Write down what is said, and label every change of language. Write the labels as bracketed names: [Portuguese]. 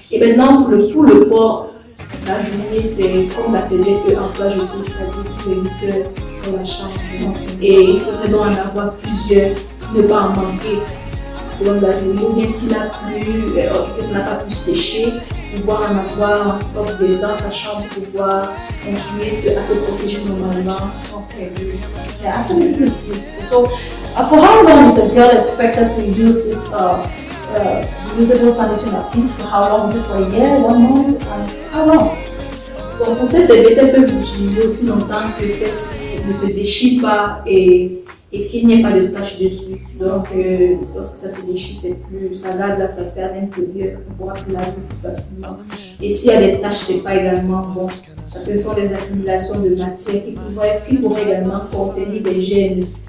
[French] Et maintenant, pour le port, la journée, c'est comme la serviette emploi jeté, c'est-à-dire pour les 8 heures dans la chambre. Et il faudrait donc en avoir plusieurs, ne pas en manquer au long de la journée. Ou bien s'il a plu, que ça n'a pas pu sécher, pouvoir en avoir en stock dans sa chambre pour pouvoir continuer à se protéger normalement. [English] Okay, yeah, actually this is beautiful. So, for how long is a girl expected to use this reusable sanitary napkin? For how long? Is it for a year, 1 month, and how long? [French] Bon, pour ces serviettes, elles peuvent l'utiliser aussi longtemps que celles-ci ne se déchirent pas et et qu'il n'y ait pas de taches dessus. Donc, lorsque ça se déchire, ça garde la saleté à l'intérieur, on ne pourra plus laver aussi facilement. Et s'il y a des taches, c'est pas également bon, parce que ce sont des accumulations de matière qui pourraient également contenir des gènes.